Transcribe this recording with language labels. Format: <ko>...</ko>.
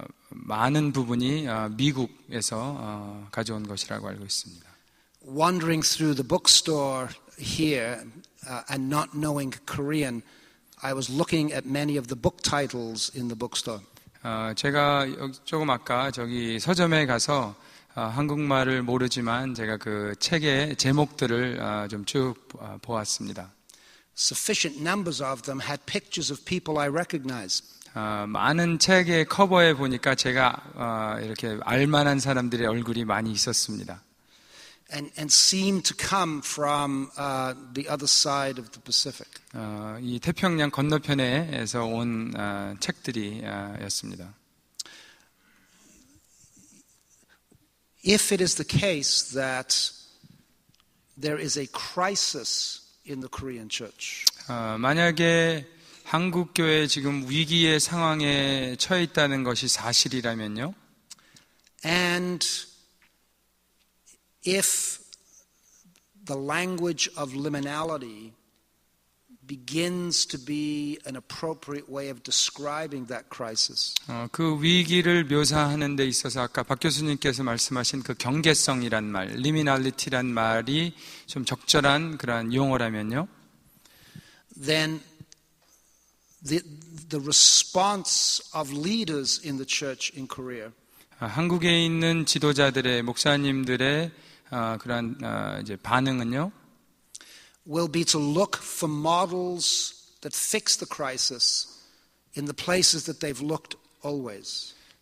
<ko>많은 부분이 미국에서 가져온 것이라고 알고 있습니다.</ko> <en>Wandering through the bookstore here and not knowing Korean, I was looking at many of the book titles in the bookstore.</en> <ko>제가 조금 아까 저기 서점에 가서 한국말을 모르지만 제가 그 책의 제목들을 좀 쭉 보았습니다.</ko> <en>Sufficient numbers of them had pictures of people I recognize.</en> <ko>많은 책의 커버에 보니까 제가 이렇게 알만한 사람들의 얼굴이 많이 있었습니다.</ko> <en>and seem to come from the other side of the Pacific.</en> <ko>이 태평양 건너편에서 온 책들이었습니다.</ko> <en>If it is the case that there is a crisis in the Korean church,</en> <ko>만약에 한국 교회 지금 위기의 상황에 처해 있다는 것이 사실이라면요.</ko> <en>and if the language of liminality begins to be an appropriate way of describing that crisis,</en> <ko>그 위기를 묘사하는 데 있어서 아까 박 교수님께서 말씀하신 그 경계성이란 말, 리미널리티란 말이 좀 적절한 그러한 용어라면요.</ko> <en>then the response of leaders in the church in Korea</en> <ko>한국에 있는 지도자들의 목사님들의 그러한 이제 반응은요.</ko> <en>will be to look for models that fix the crisis in the places that they've looked always.</en>